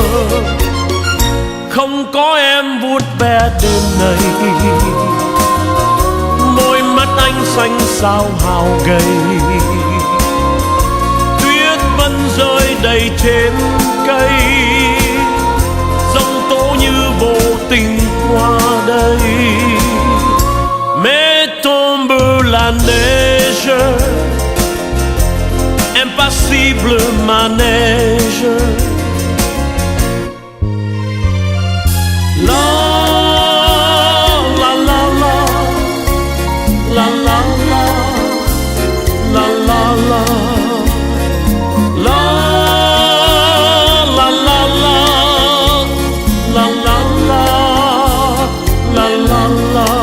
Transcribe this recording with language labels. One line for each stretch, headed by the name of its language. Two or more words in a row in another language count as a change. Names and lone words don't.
Vietnamese: Không có em vuốt ve đêm nay, môi mắt anh xanh sao hao gầy. Tuyết vẫn rơi đầy trên cây, giông tố như vô tình qua đây.
French: Mais tombe la neige, impassible manège. La la la la, la la la, la la la, la la la la, la la la, la la la,